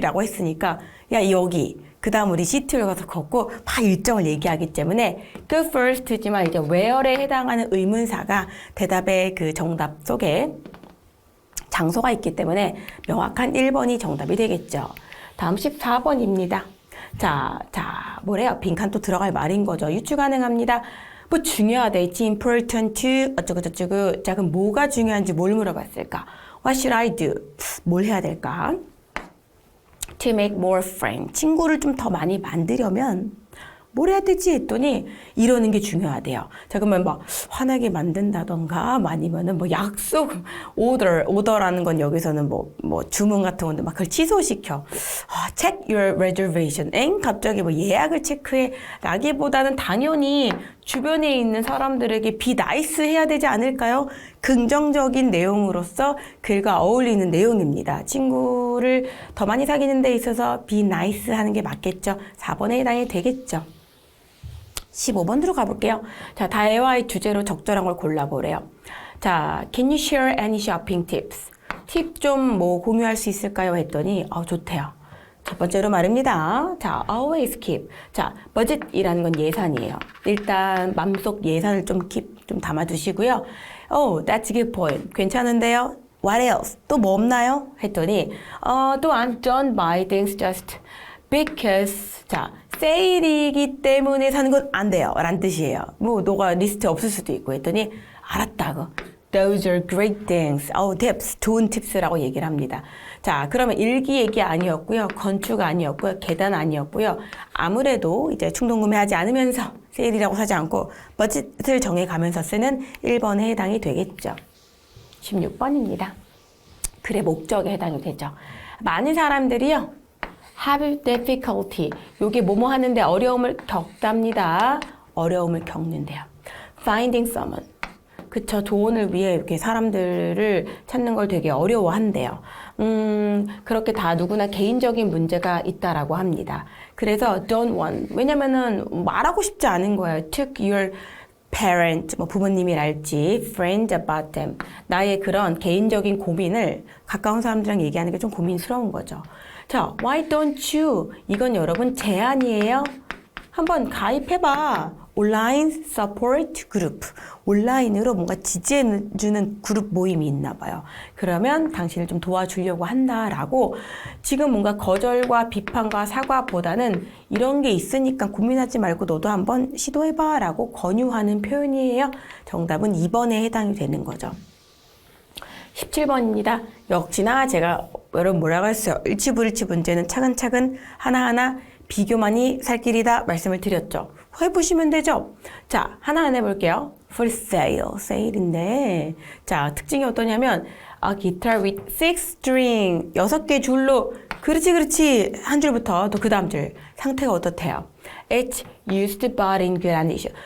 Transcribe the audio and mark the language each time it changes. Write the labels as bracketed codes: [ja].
[ko] 라고 했으니까 야 여기 그 다음 우리 시티를 가서 걷고 막 일정을 얘기하기 때문에 [en] go first [ko] 지만 이제 where에 해당하는 의문사가 대답의 그 정답 속에 장소가 있기 때문에 명확한 1번이 정답이 되겠죠. 다음 14번입니다. 자, 뭐래요? 빈칸 또 들어갈 말인 거죠. 유추 가능합니다. 뭐 중요하다. [en] It's important to 어쩌고저쩌고. [ko] 자, 그럼 뭐가 중요한지 뭘 물어봤을까? [en] What should I do? [ko] 뭘 해야 될까? [en] To make more friends. [ko] 친구를 좀 더 많이 만들려면 뭘 해야 되지 했더니 이러는 게 중요하대요. 자, 그러면 막 화나게 만든다던가 아니면은 뭐 약속, 오더라는 건 여기서는 뭐 주문 같은 건데 막 그걸 취소시켜. [en] Check your reservation. [ko] 갑자기 뭐 예약을 체크해. 라기보다는 당연히 주변에 있는 사람들에게 [en] be nice [ko] 해야 되지 않을까요? 긍정적인 내용으로서 글과 어울리는 내용입니다. 친구를 더 많이 사귀는 데 있어서 [en] be nice [ko] 하는 게 맞겠죠. 4번에 해당이 되겠죠. 15번으로 가볼게요. 자, 대화의 주제로 적절한 걸 골라보래요. [en] 자, can you share any shopping tips? [ko] 팁 좀 뭐 공유할 수 있을까요? 했더니 좋대요. 첫 번째로 말입니다. [en] 자, always keep. [ko] 자, budget이라는 건 예산이에요. 일단 맘속 예산을 좀 담아두시고요. [en] Oh, that's a good point. [ko] 괜찮은데요? [en] What else? [ko] 또 뭐 없나요? 했더니 또한 [en] don't buy things just because. [ko] 자, 세일이기 때문에 사는 건 안 돼요. 라는 뜻이에요. 뭐 너가 리스트에 없을 수도 있고 했더니 알았다고. [en] Those are great things. tips. [ko] 좋은 팁스라고 얘기를 합니다. 자, 그러면 일기예기 아니었고요. 건축 아니었고요. 계단 아니었고요. 아무래도 이제 충동구매하지 않으면서 세일이라고 사지 않고 버짓을 정해가면서 쓰는 1번에 해당이 되겠죠. 16번입니다. 글의 목적에 해당이 되죠. 많은 사람들이요. [en] have difficulty. [ko] 요게 뭐뭐 하는데 어려움을 겪답니다. 어려움을 겪는데요. [en] finding someone. [ko] 그쵸. 조언을 위해 이렇게 사람들을 찾는 걸 되게 어려워한대요. 그렇게 다 누구나 개인적인 문제가 있다라고 합니다. [en] 그래서 don't want. [ko] 왜냐면은 말하고 싶지 않은 거예요. [en] took your parent, [ko] 뭐 부모님이랄지, [en] friend about them. [ko] 나의 그런 개인적인 고민을 가까운 사람들이랑 얘기하는 게 좀 고민스러운 거죠. [en] 자, why don't you? [ko] 이건 여러분 제안이에요. 한번 가입해봐. 온라인 서포트 그룹. 온라인으로 뭔가 지지해주는 그룹 모임이 있나 봐요. 그러면 당신을 좀 도와주려고 한다라고 지금 뭔가 거절과 비판과 사과보다는 이런 게 있으니까 고민하지 말고 너도 한번 시도해봐 라고 권유하는 표현이에요. 정답은 2번에 해당이 되는 거죠. 17번입니다. 역시나 제가 여러분 뭐라고 했어요. 일치불일치 문제는 차근차근 하나하나 비교만이 살 길이다 말씀을 드렸죠. 해보시면 되죠. 자, 하나하나 해볼게요. [en] For sale, [ko] 세일인데 자, 특징이 어떠냐면 [en] guitar with 6 string, [ko] 6개 줄로 그렇지 한 줄부터 또 그 다음 줄 상태가 어떻대요? [en] It's used but in good condition.